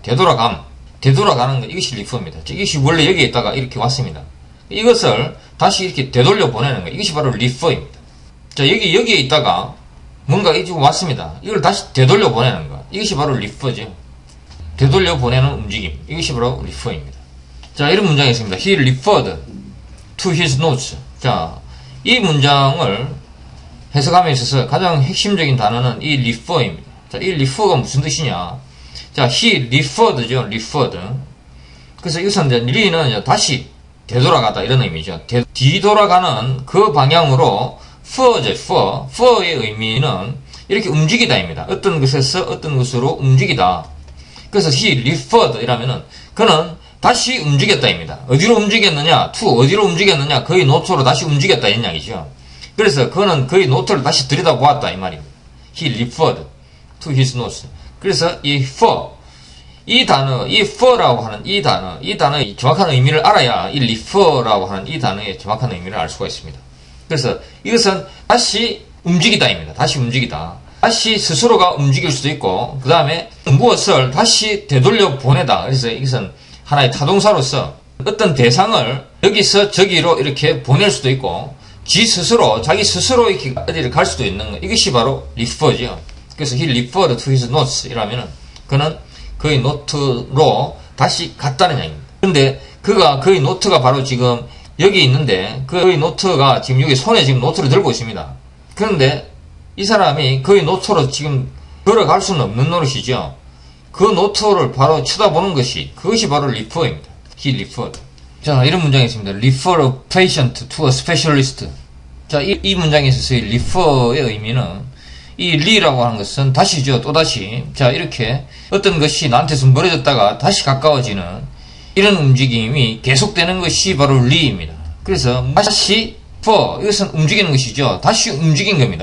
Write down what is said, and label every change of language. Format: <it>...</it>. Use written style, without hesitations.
<ko>되돌아가는 것. 이것이 refer입니다. 이것이 원래 여기에 있다가 이렇게 왔습니다. 이것을 다시 이렇게 되돌려 보내는 것. 이것이 바로 refer입니다. 자, 여기에 있다가 뭔가 이쪽 왔습니다. 이걸 다시 되돌려 보내는 것. 이것이 바로 refer죠. 되돌려 보내는 움직임. 이것이 바로 refer입니다. 자, 이런 문장이 있습니다.</ko> <en>He referred to his notes.</en> <ko>자, 이 문장을 해석함에 있어서 가장 핵심적인 단어는 이 refer입니다. 자, 이 refer가 무슨 뜻이냐. 자, he referred죠.</ko> <en>referred.</en> <ko>그래서 이것은 이제 re는 다시 되돌아가다 이런 의미죠. 뒤돌아가는 그 방향으로 for죠. for의 의미는 이렇게 움직이다입니다. 어떤 것에서 어떤 것으로 움직이다. 그래서</ko> <en>he referred</en> <ko>이라면은 그는 다시 움직였다입니다. 어디로 움직였느냐? to 어디로 움직였느냐? 그의 노트로 다시 움직였다 이런 이야기죠. 그래서 그는 그의 노트를 다시 들여다보았다 이 말입니다.</ko> <en>he referred to his notes.</en> <ko>그래서 이 for 이 단어, 이 for라고 하는 이 단어의 정확한 의미를 알아야 이 refer라고 하는 이 단어의 정확한 의미를 알 수가 있습니다. 그래서 이것은 다시 움직이다입니다. 다시 움직이다. 다시 스스로가 움직일 수도 있고, 그 다음에 무엇을 다시 되돌려 보내다. 그래서 이것은 하나의 타동사로서 어떤 대상을 여기서 저기로 이렇게 보낼 수도 있고, 자기 스스로 이렇게 어디를 갈 수도 있는 것. 이것이 바로 refer죠. 그래서</ko> <en>he referred to his notes</en> <ko>이라면은 그는 그의 노트로 다시 갔다는 이야기입니다. 근데 그의 노트가 바로 지금 여기 있는데 그의 노트가 지금 여기 손에 지금 노트를 들고 있습니다. 그런데 이 사람이 그의 노트로 지금 걸어갈 수는 없는 노릇이죠. 그 노트를 바로 쳐다보는 그것이 바로 refer입니다.</ko> <en>he referred.</en> <ko>자, 이런 문장이 있습니다.</ko> <en>refer a patient to a specialist.</en> <ko>자, 이 문장에 있어서 refer의 의미는 이 re라고 하는 것은 다시죠. 또다시. 자, 이렇게 어떤 것이 나한테서 멀어졌다가 다시 가까워지는 이런 움직임이 계속되는 것이 바로 re입니다. 그래서 다시 for 이것은 움직이는 것이죠. 다시 움직인 겁니다.</ko>